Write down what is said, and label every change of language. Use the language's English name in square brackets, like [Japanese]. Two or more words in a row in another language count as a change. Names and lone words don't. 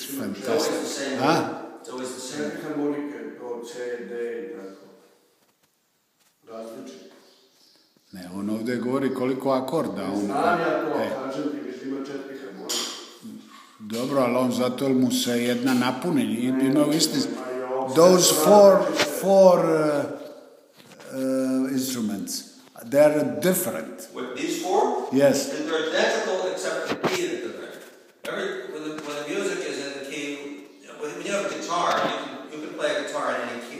[English] It's always the fantastic. same. Huh? It's always the [Croatian] Sve [English] same. [Croatian] harmonike do C, D i tako. Različite. Ne, on ovdje govori koliko akorda. Znam ja to, kažem ti, mislim ima 4 harmonike. Dobro, ali on zato jer mu se jedna napuni. [English] You know, those four instruments, they're different. With these 4? Yes. And they're identical except the key that they're in. When the music is in the key, when you have a guitar, you can play a guitar in any key.